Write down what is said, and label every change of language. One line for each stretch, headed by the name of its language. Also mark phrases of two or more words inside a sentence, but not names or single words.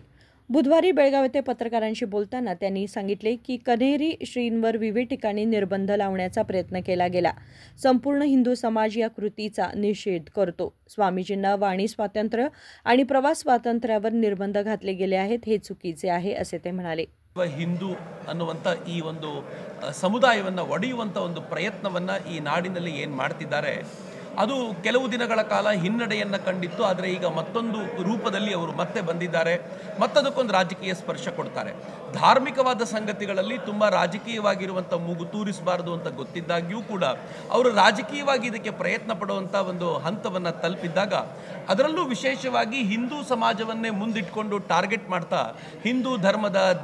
Marathi: बुधवारी बेळगाव येथे पत्रकारांशी बोलताना त्यांनी सांगितले की कन्हेरी श्रींवर विविध ठिकाणी निर्बंध लावण्याचा प्रयत्न केला गेला. संपूर्ण हिंदू समाज या कृतीचा निषेध करतो. स्वामीजींना वाणी स्वातंत्र्य आणि प्रवास स्वातंत्र्यावर निर्बंध घातले गेले आहेत, हे चुकीचे आहे, असे ते म्हणाले.
Kannada: ಹಿಂದೂ ಅನ್ನುವಂಥ ಈ ಒಂದು ಸಮುದಾಯವನ್ನು ಒಡೆಯುವಂಥ ಒಂದು ಪ್ರಯತ್ನವನ್ನು ಈ ನಾಡಿನಲ್ಲಿ ಏನು ಮಾಡ್ತಿದ್ದಾರೆ ಅದು ಕೆಲವು ದಿನಗಳ ಕಾಲ ಹಿನ್ನಡೆಯನ್ನು ಕಂಡಿತ್ತು. ಆದರೆ ಈಗ ಮತ್ತೊಂದು ರೂಪದಲ್ಲಿ ಅವರು ಮತ್ತೆ ಬಂದಿದ್ದಾರೆ, ಮತ್ತದಕ್ಕೊಂದು ರಾಜಕೀಯ ಸ್ಪರ್ಶ ಕೊಡ್ತಾರೆ. ಧಾರ್ಮಿಕವಾದ ಸಂಗತಿಗಳಲ್ಲಿ ತುಂಬ ರಾಜಕೀಯವಾಗಿರುವಂಥ ಮೂಗು ತೂರಿಸಬಾರದು ಅಂತ ಗೊತ್ತಿದ್ದಾಗ್ಯೂ ಕೂಡ ಅವರು ರಾಜಕೀಯವಾಗಿ ಇದಕ್ಕೆ ಪ್ರಯತ್ನ ಪಡುವಂಥ ಒಂದು ಹಂತವನ್ನು ತಲುಪಿದ್ದಾಗ, ಅದರಲ್ಲೂ ವಿಶೇಷವಾಗಿ ಹಿಂದೂ ಸಮಾಜವನ್ನೇ ಮುಂದಿಟ್ಕೊಂಡು ಟಾರ್ಗೆಟ್ ಮಾಡ್ತಾ ಹಿಂದೂ ಧರ್ಮದ